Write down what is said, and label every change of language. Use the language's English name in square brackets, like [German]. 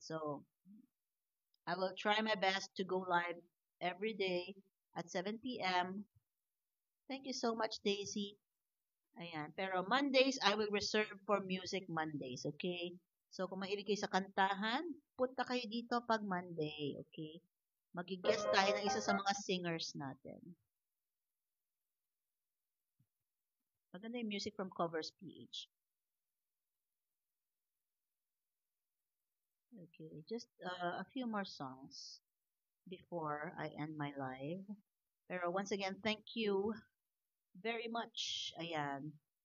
[English] So, I will try my best to go live every day at 7 p.m. Thank you so much, Daisy. Ayan. Pero Mondays, I will reserve for Music Mondays, okay? [Filipino] So, kung mahilig kayo sa kantahan, punta kayo dito pag Monday, okay? Magigest tayo ng isa sa mga singers natin. Maganda yung music from Covers PH. [English] Okay, just a few more songs before I end my live. Pero once again, thank you very much. Ayan.